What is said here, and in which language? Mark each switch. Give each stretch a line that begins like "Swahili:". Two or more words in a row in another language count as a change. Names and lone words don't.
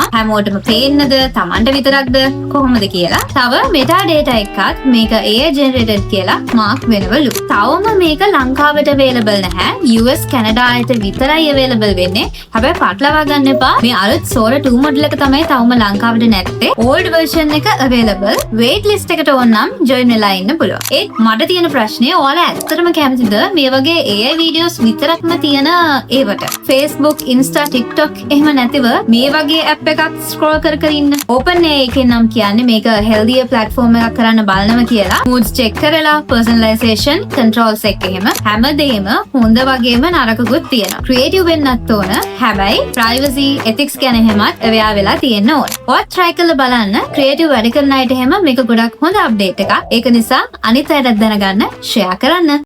Sinhala: හැමෝටම පේන්නද, Tamanට විතරක්ද කොහොමද කියලා. තව metadata එකත් මේක
English: AI generated
Sinhala: කියලා මාක් වෙනවලු. තවම මේක ලංකාවට available නැහැ. US Canada ආයත විතරයි available වෙන්නේ. හැබැයි පටලවා ගන්න එපා. මේ අලුත් Sora 2 මොඩල් එක තමයි තවම ලංකාවට නැත්තේ.
English: old version
Sinhala: එක available.
English: wait list
Sinhala: එකට ඕන නම් join වෙලා ඉන්න පුළුවන්. ඒත් මට තියෙන ප්‍රශ්නේ ඔයාලා ඇත්තටම කැමතිද මේ වගේ
English: AI videos
Sinhala: විතරක්ම තියෙන ඒවට? Facebook, Insta, TikTok එහෙම නැතිව මේ වගේ app එකක් scroll කර කර ඉන්න. OpenAI එකෙන් නම් කියන්නේ මේක
English: healthier platform
Sinhala: එකක් කරන්න බලනවා කියලා.
English: moods check
Sinhala: කරලා
English: personalization controls
Sinhala: එක එහෙම හැමදේම හොඳ වගේම නරකකුත් තියෙනවා. creative වෙන්නත් ඕන. හැබැයි
English: privacy ethics
Sinhala: ගැන එහෙමත් අවare වෙලා තියෙන්න ඕන. ඔයත් try කරලා බලන්න. creative වැඩ කරන අයට එහෙම මේක ගොඩක් හොඳ update එකක්. ඒක නිසා අනිත් අයටත් දැනගන්න share කරන්න.